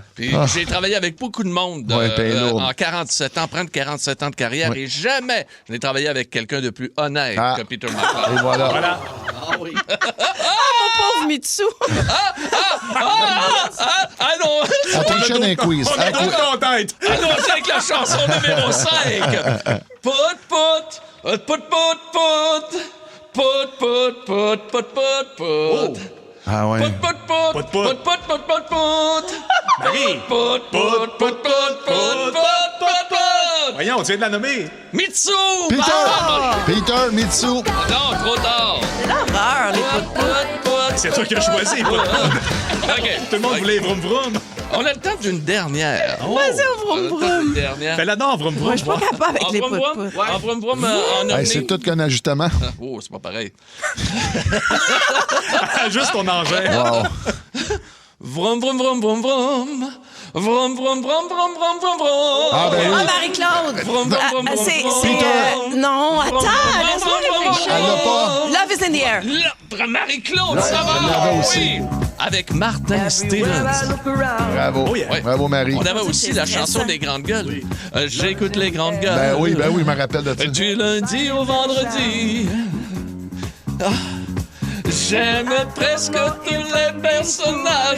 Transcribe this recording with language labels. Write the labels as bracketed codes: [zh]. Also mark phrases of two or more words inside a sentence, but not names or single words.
[fr] Puis j'ai travaillé avec beaucoup de monde en 47 ans, prendre 47 ans de carrière, et jamais je n'ai travaillé avec quelqu'un de plus honnête que Peter McLeod. Et voilà. Ah oui. Pauvre Mitsu. Ah non! On trichait d'un quiz. On a ton tête. Allons-y avec la chanson numéro 5. Pout, pout, pout, pout, pout. Pout, pout, pout, pout, pout, pout. Ah ouais. Pout, pout, pout, pout, pout, pout, pout, pout, pout. Marie. Pout, pout, pout, pout, pout, pout, pout. Voyons, tu viens de la nommer. Mitsu! Peter, Mitsu. Non, trop tard. C'est l'horreur, les pout-pout. C'est toi qui as choisi. OK. Tout le monde voulait Vroom Vroom. On a le temps d'une dernière. Vas-y, au Vroom Vroom. Fais-la non, Vroom Vroom. Moi, je suis pas capable avec les pout-pout. En Vroom Vroom, en Hey, c'est tout qu'un ajustement. Oh, c'est pas pareil. Juste ton engin. Wow. Vroom, vroom, vroom, vroom, vroom. Vroom, vroom, vroom, vroom, vroom, vroom, vroom. Ah, ben oui. Marie-Claude. Vroom, vroom, vroom, vroom, vroom. Non, attends, laisse-moi réfléchir. Elle l'a pas. [en] Love is in the air. [fr] Marie-Claude, ça va? Elle l'avait aussi. Oui. Avec Martin Stevens. Bravo. [en] Oh, yeah. [fr] Bravo, Marie. On avait aussi la chanson des grandes gueules. J'écoute les grandes gueules. Ben oui, je me rappelle de ça. Du lundi au vendredi. Ah. J'aime presque tous les personnages.